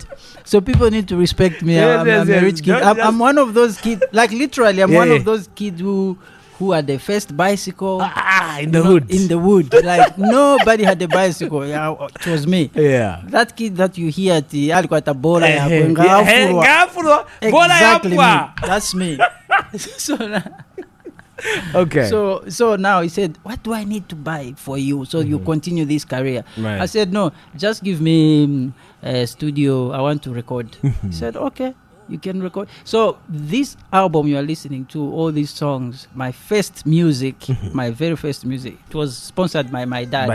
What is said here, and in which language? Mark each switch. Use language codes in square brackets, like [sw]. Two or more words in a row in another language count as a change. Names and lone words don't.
[en] So people need to respect me. I'm a rich kid. I'm one of those kids. Like literally, I'm one of those kids who had the first bicycle in the hood. In the wood. Like nobody had a bicycle. Yeah, it was me. Yeah. That kid that you hear [sw] alikuwa tabola ya Ngafurwa. [en] exactly me. That's me. So Okay. So now he said, what do I need to buy for you so you continue this career? Right. I said, no, just give me a studio. I want to record. He said, okay, you can record. So this album you are listening to, all these songs, my first music, my very first music, it was sponsored by my dad.